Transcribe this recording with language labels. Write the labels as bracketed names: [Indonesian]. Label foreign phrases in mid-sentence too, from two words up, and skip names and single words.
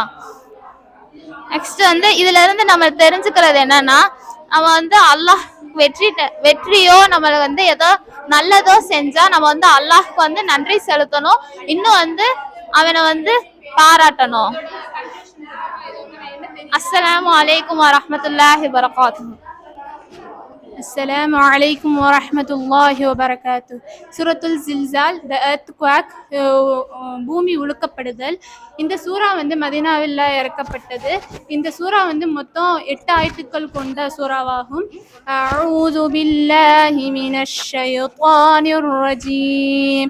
[Tamil] நெக்ஸ்ட் இதுல இருந்து நம்ம தெரிஞ்சுக்கிறது என்னன்னா, நம்ம அல்லாஹ் வெற்றியோ நம்மள ஏதோ நல்லதோ செஞ்சா நம்ம அல்லாஹ்க்கு நன்றி செலுத்தணும். இன்னும் அவனை பாராட்டணும். [Arabic] السلام عليكم ورحمة الله وبركاته. السلام عليكم ورحمة الله وبركاته. [Tamil] Suratul Zilzal, [English] the earthquake, [Tamil] பூமி உலுக்கப்படுதல். இந்த சூரா மதீனாவில் இறக்கப்பட்டது. இந்த சூரா மொத்தம் 8 ஆயத்துக்கள் கொண்ட சூறாவாகும். [Arabic] أعوذ بالله من الشيطان الرجيم.